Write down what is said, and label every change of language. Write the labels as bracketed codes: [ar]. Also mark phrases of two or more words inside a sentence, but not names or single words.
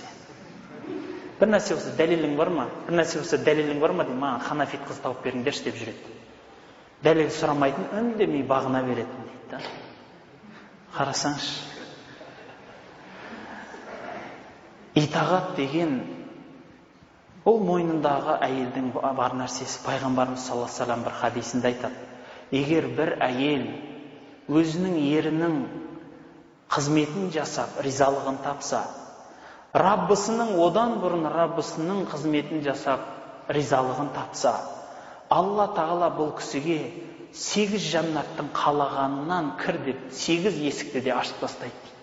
[kk] Бір нәрсе болса, дәлелің бар ма? Бір нәрсе болса, дәлелің бар ма дейді, маған ханафит қыз тауып беріңдерші деп жүреді. Дәлел сұрамайтын, үндемей бағына беретін дейді. Қарасаңшы. Итағат деген ол мойнындағы әйелдің бар нәрсесі. Пайғамбарымыз [ar] صلى الله عليه وسلم [kk] бір хадисінде айтады: егер бір әйел өзінің ерінің қызметін жасап, ризалығын тапса, Раббысының одан бұрын Раббысының қызметін жасап, ризалығын тапса, Алла тағала бұл кісіге 8 жаннаттың қалағанынан кір деп 8 есікті де ашып тастайды дейді.